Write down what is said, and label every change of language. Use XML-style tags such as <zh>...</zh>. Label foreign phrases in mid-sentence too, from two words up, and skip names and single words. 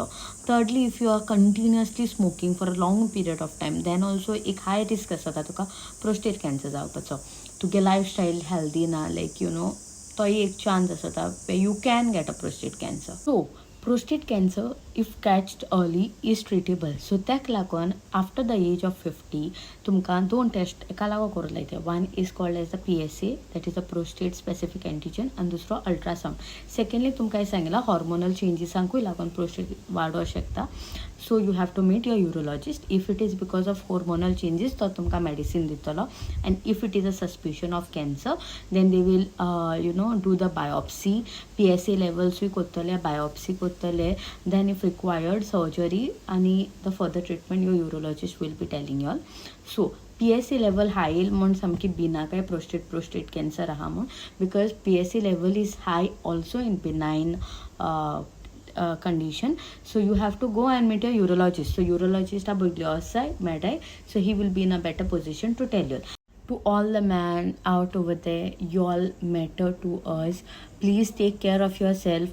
<en>Thirdly if you are continuously smoking for a long period of time then also एक high risk</en> <kok>आसता तुका</kok> <en>prostate cancer जावपाचो. तुगे lifestyle healthy ना, लायक</en> <kok>तोय एक</kok> <en>चान्स आसता way you can get a prostate cancer. So prostate cancer if caught early is treatable.</en> <kok>सो ताका लागून</kok> <en>after the age of</en> <kok>50 तुमकां 2 टेस्ट एका लागो करूं लायता.</kok> <en>One is called as the PSA, that is a prostate specific antigen,</en> <kok>आनी दुसरो</kok> <en>अल्ट्रासावंड.</en> <kok>सेकंडली तुमकां सांगलां हॉर्मोनल चेंजीसांकूय लागून प्रोस्टेट वाडो शकता.</kok> <en>So you have to meet your urologist. If it is because of hormonal changes</en> <kok>तो तुमकां</kok> <en>मेडिसीन दितलो, And if it is a suspicion of cancer then they will do the biopsy. PSA लेवल्सूय कोत्तले, बायोप्सी कोत्तले, then if required surgery, आनी the further treatment your urologist will be telling you all. So PSA level high</en> <kok>येईल म्हण सामकी भिना काय</kok> <en>prostate cancer</en> <kok>आहा म्हण,</kok> <en>because PSA level is high also in benign condition. So you have to go and meet your urologist. So urologist medai, so he will be in a better position to tell you. To all the men out over there, you all matter to us. Please take care of yourself.</en>